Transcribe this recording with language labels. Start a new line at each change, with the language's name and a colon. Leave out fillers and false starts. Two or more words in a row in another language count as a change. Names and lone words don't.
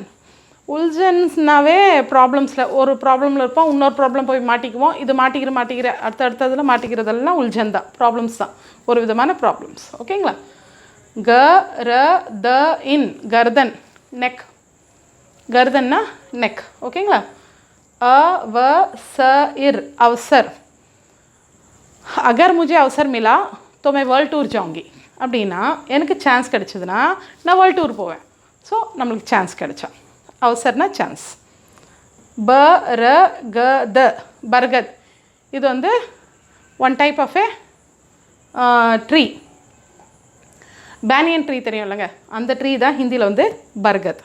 Tamil: உல்ஜன்ஸ்னாவே ப்ராப்ளம்ஸில் ஒரு ப்ராப்ளமில் இருப்போம், இன்னொரு ப்ராப்ளம் போய் மாட்டிக்குவோம். இது மாட்டிக்கிற அடுத்ததில் மாட்டிக்கிறதெல்லாம் உல்ஜன் தான், ப்ராப்ளம்ஸ் தான், ஒரு விதமான ப்ராப்ளம்ஸ். ஓகேங்களா?
Hindi: ग र द न, गरदन,
Tamil: நெக். கர்தன்னா நெக். ஓகேங்களா?
Hindi: अ व स इर, अवसर. अगर मुझे अवसर मिला तो मैं
English: world tour
Hindi: जाऊँगी.
Tamil: அப்படின்னா எனக்கு சான்ஸ் கிடச்சிதுன்னா நான்
English: world tour
Tamil: போவேன். ஸோ நம்மளுக்கு சான்ஸ் கிடச்சா, அவசர்னா சான்ஸ்.
Hindi: ब र ग द, बरगद.
Tamil: இது வந்து
English: one type of tree. banyan tree
Tamil: தெரியும் இல்லைங்க, அந்த ட்ரீ தான் ஹிந்தியில் வந்து பர்கத்.